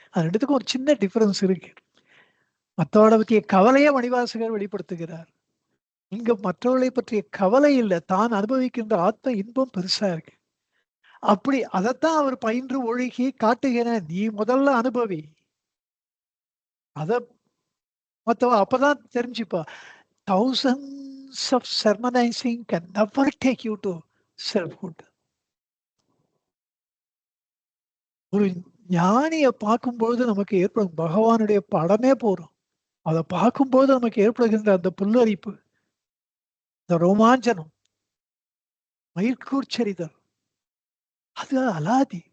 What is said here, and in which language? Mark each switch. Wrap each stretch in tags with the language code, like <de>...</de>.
<ta>அது ரெண்டுத்துக்கும் ஒரு சின்ன டிஃபரன்ஸ் இருக்கு. மற்றவர்களை பற்றிய கவலையை மணிவாசகர் வெளிப்படுத்துகிறார். இங்க மற்றவர்களை பற்றிய கவலை இல்லை, தான் அனுபவிக்கின்ற ஆத்ம இன்பம் பெருசா இருக்கு. அப்படி அதைத்தான் அவர் பயின்று ஒழுகி காட்டுகிற. நீ முதல்ல அனுபவி, அத மற்றவ அப்பதான் தெரிஞ்சுப்பா.</ta> <en>thousands of sermonizing can never take you to selfhood.</en> <ta>ஒரு ஞானியை பார்க்கும்போது நமக்கு ஏற்படும் பகவானுடைய படமே போறோம். அதை பார்க்கும்போது நமக்கு ஏற்படுகின்ற அந்த புல்லரிப்பு, இந்த ரோமாஞ்சனம், மயிர்கூர்ச்சரிதல், அது அலாதி.</ta>